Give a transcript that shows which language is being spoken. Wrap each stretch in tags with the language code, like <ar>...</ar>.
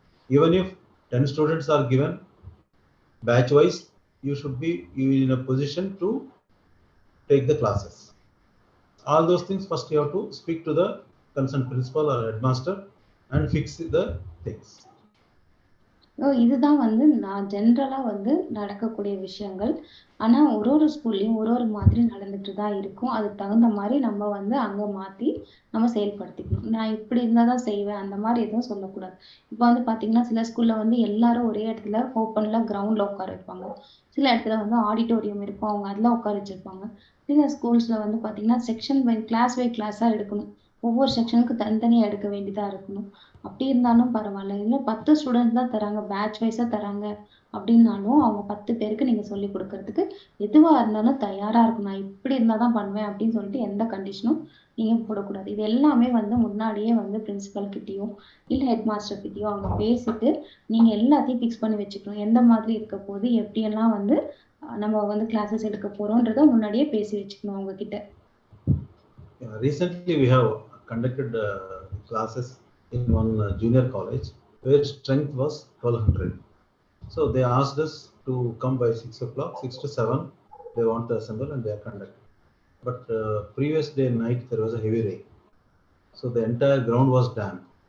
<en>Even if 10 students are given batch wise, you should be in a position to take the classes. All those things first you have to speak to the concerned principal or headmaster and fix the things.</en> <ta>இதுதான் வந்து நான் ஜென்ரலா வந்து நடக்கக்கூடிய விஷயங்கள். ஆனா ஒரு ஒரு ஸ்கூல்லயும் ஒரு ஒரு மாதிரி நடந்துட்டு தான் இருக்கும். அதுக்கு தகுந்த மாதிரி நம்ம வந்து அங்க மாத்தி நம்ம செயல்படுத்திக்கணும். நான் இப்படி இருந்தாதான் செய்வேன் அந்த மாதிரி எதுவும் சொல்லக்கூடாது. இப்ப வந்து பாத்தீங்கன்னா சில ஸ்கூல்ல வந்து எல்லாரும் ஒரே இடத்துல ஓப்பன்ல கிரவுண்ட்ல உட்கார வைப்பாங்க. சில இடத்துல வந்து ஆடிட்டோரியம் இருக்கும், அவங்க அதுல உட்கார வச்சிருப்பாங்க. சில ஸ்கூல்ஸ்ல வந்து பாத்தீங்கன்னா செக்ஷன் பை கிளாஸா எடுக்கணும். ஒவ்வொரு செக்ஷனுக்கு தனித்தனியா எடுக்க வேண்டியதா இருக்கணும். அப்படி இருந்தாலும் பரவாயில்ல. இல்ல 10 ஸ்டூடெண்ட்ஸ் தான் தராங்க, பேட்ச் வைஸா தராங்க அப்படின்னாலும் அவங்க 10 பேருக்கு நீங்க சொல்லிக் கொடுக்கறதுக்கு எதுவா இருந்தாலும் தயாரா இருக்கணும். நான் இப்படி இருந்தா தான் பண்ணுவேன் அப்படின்னு சொல்லிட்டு எந்த கண்டிஷனும் நீங்க போடக்கூடாது. இது எல்லாமே வந்து முன்னாடியே வந்து பிரின்சிபல் கிட்டயோ இல்ல ஹெட் மாஸ்டர் கிட்டயோ அங்க பேசிட்டு நீங்க எல்லாத்தையும் ஃபிக்ஸ் பண்ணி வச்சுக்கணும். எந்த மாதிரி இருக்க போது, எப்படியெல்லாம் வந்து நம்ம வந்து கிளாஸஸ் எடுக்க போறோம்ன்றத முன்னாடியே பேசி வச்சுக்கணும் அவங்க கிட்ட.</ta> <en>Recently, we have conducted classes in one junior college where strength was 1200. So they asked us to come by 6 o'clock, 6 to 7. They want to assemble and they are conducted. But previous day night there was a heavy rain, so the entire ground was damp.</en>